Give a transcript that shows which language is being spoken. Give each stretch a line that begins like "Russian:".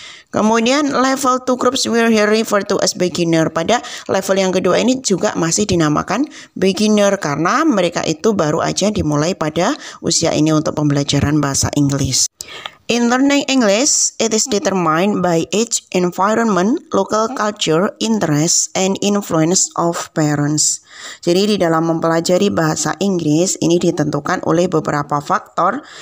English: Kemudian level 2 groups were here referred to as beginner.
Indonesian: Pada level yang kedua ini juga masih dinamakan beginner karena mereka itu baru aja dimulai pada usia ini untuk pembelajaran bahasa Inggris.
English: In learning English, it is determined by age, environment, local culture, interests, and influence of parents.
Indonesian: Jadi di dalam mempelajari bahasa Inggris ini ditentukan oleh beberapa faktor.